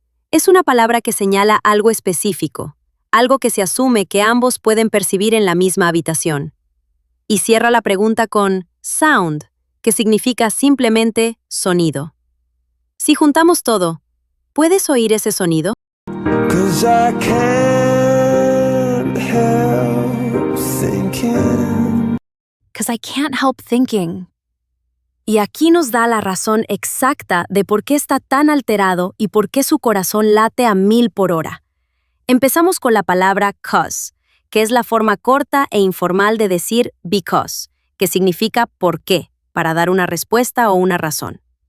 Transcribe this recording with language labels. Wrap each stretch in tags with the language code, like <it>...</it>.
<es>Es una palabra que señala algo específico, algo que se asume que ambos pueden percibir en la misma habitación. Y cierra la pregunta con sound, que significa simplemente sonido. Si juntamos todo, ¿puedes oír ese sonido?</es> <en>'Cause I can't help thinking. Because I can't help thinking.</en> <es>Y aquí nos da la razón exacta de por qué está tan alterado y por qué su corazón late a 1000 por hora. Empezamos con la palabra 'cause, que es la forma corta e informal de decir because, que significa por qué, para dar una respuesta o una razón.</es>